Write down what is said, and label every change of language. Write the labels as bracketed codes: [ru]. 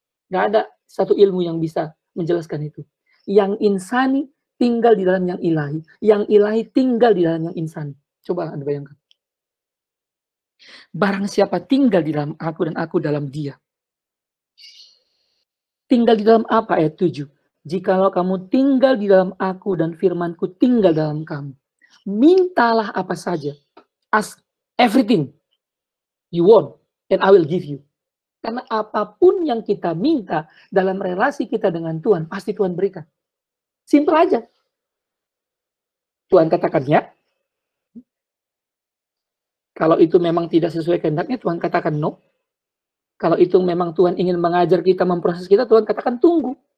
[id] Nggak ada satu ilmu yang bisa menjelaskan itu. Yang insani tinggal di dalam yang ilahi, yang ilahi tinggal di dalam yang insani. Coba Anda bayangkan. Barang siapa tinggal di dalam aku dan aku dalam dia. Tinggal di dalam apa? Ayat 7. Jikalau kamu tinggal di dalam aku dan firmanku tinggal dalam kamu. Mintalah apa saja. [en] Ask everything you want and I will give you. [id] Karena apapun yang kita minta dalam relasi kita dengan Tuhan, pasti Tuhan berikan. Simpel aja. Tuhan katakan ya. Kalau itu memang tidak sesuai kehendaknya, Tuhan katakan no. Kalau itu memang Tuhan ingin mengajar kita, memproses kita, Tuhan katakan tunggu.